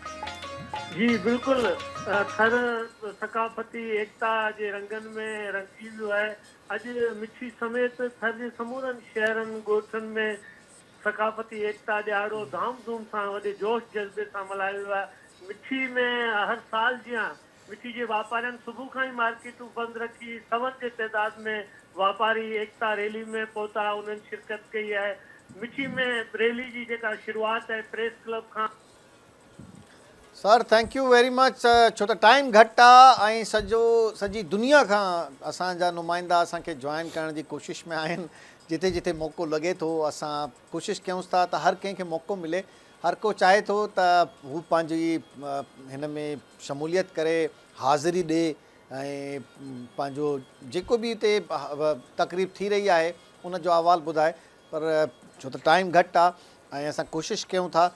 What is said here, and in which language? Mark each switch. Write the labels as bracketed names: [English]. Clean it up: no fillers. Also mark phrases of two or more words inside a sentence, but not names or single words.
[Sindhi] जी बिल्कुलु थर सकाफ़ती एकता जे रंगनि में रंगी वियो आहे अॼु मिठी समेत थर जे समूरनि शहरनि ॻोठनि में सकाफ़ती एकता ॾियारो धाम धूम सां वॾे जोश जज़्बे सां मल्हायो वियो आहे मिठी में हर साल जीअं मिठी जे वापारियुनि सुबुह खां ई मार्केटूं बंदि रखी सवनि जे तइदाद में वापारी एकता रैली में पहुता उन्हनि शिरकत कई आहे मिठी में रैली जी जेका शुरूआति आहे प्रेस क्लब खां [English] sir thank you very much [Sindhi] छो त टाइम घटि आहे ऐं सॼी दुनिया खां असांजा नुमाइंदा असांखे जॉइन करण जी कोशिशि में आहिनि जिते जिते मौक़ो लॻे थो असां कोशिशि कयूंसि था त हर कंहिंखे मौक़ो मिले हर को चाहे थो त हू पंहिंजी हिन में शमूलियत करे हाज़िरी ॾिए ऐं पंहिंजो जेको बि हिते तकरीब थी रही आहे उनजो अहवालु ॿुधाए पर छो त टाइम घटि आहे ऐं असां कोशिशि कयूं था